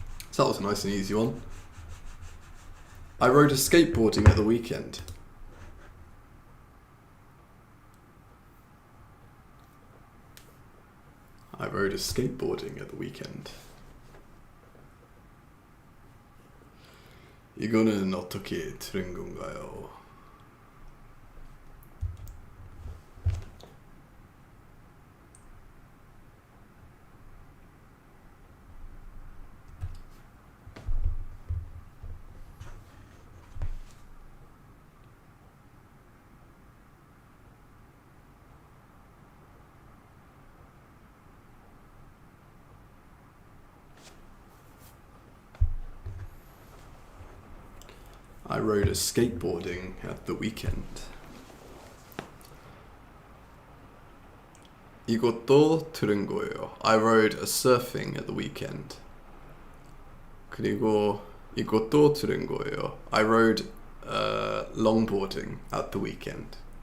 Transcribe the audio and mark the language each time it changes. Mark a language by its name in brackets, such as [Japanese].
[English] So that was a nice and easy one. I rode a skateboarding at the weekend. I rode a skateboarding at the weekend. [Korean] 이거는 어떻게 들은 건가요? [English] I rode a skateboarding at the weekend. [Korean] 이것도 들은 거예요. [English] I rode a surfing at the weekend. [Korean] 그리고 이것도 들은 거예요. [English] I rode longboarding at the weekend.